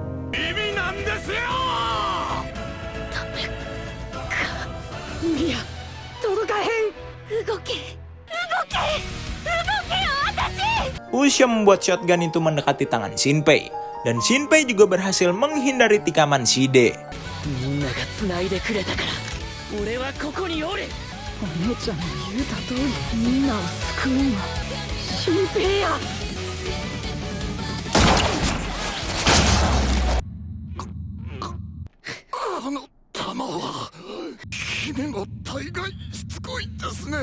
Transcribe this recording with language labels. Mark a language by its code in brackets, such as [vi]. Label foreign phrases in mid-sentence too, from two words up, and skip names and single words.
[id] Mia, Ushio membuat shotgun itu mendekati tangan Shinpei, dan Shinpei juga berhasil menghindari tikaman Shide. [ja] みんなが繋いでくれたから俺はここにおる。お姉ちゃんの言うた通りみんなを救うのは新平や。この弾は君も大概しつこいですね。